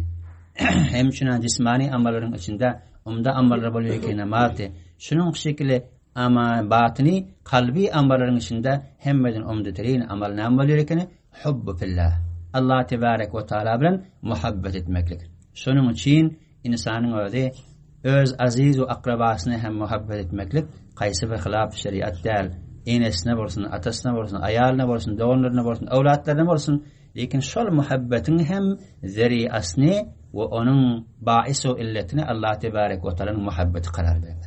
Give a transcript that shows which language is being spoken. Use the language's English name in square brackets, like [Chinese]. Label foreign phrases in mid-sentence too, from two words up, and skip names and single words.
[Turkmen] Hem şuna cismani amallaryň içinde umda amallar bolýar ekeni namazdy. Şonuň şekilde ama batyny kalbi amallaryň içinde hemmeden umdatyryň amal näme bolýar ekeni? [Arabic] حب في الله. الله تبارك وتعالى [Turkmen] bilen muhabbet etmeklik. Şonuň üçin insanyň özi öz aziz we akrabasyny hem muhabbet etmeklik qaýsy bir hilaf şeriat däl. Enesine bolsun, atasına bolsun, aýalyna bolsun, doganyna bolsun, awlatlaryna bolsun, lekin şol muhabbetin hem zeriasny we onuň baïs we illetini Allah tebarek we taalaň muhabbeti karar berdi.